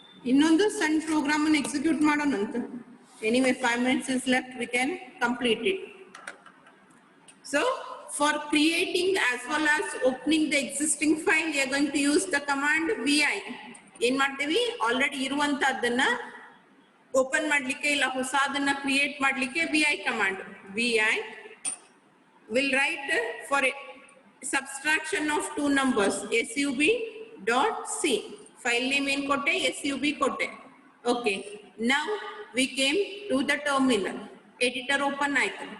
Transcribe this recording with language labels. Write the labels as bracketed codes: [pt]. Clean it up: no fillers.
[kn] ಇನ್ನೊಂದು ಸಣ್ಣ ಪ್ರೋಗ್ರಾಮ್ ಅನ್ನು execute ಮಾಡೋಣಂತ. [en] Anyway, 5 minutes is left, we can complete it. So, for creating as well as opening the existing file, we are going to use the command vi. [kn] ಏನ್ ಮಾಡ್ತೀವಿ? Already ಇರುವಂತದ್ದನ್ನ open ಮಾಡ್ಲಿಕ್ಕೆ ಇಲ್ಲ ಹೊಸದನ್ನ create ಮಾಡ್ಲಿಕ್ಕೆ vi command. [en] vi will write for a subtraction of two numbers sub.c. File name [kn] ಏನ್ ಕೊಟ್ಟೆ? sub ಕೊಟ್ಟೆ. [en] Okay, now we came to the terminal. Editor open ಆಯ್ತು.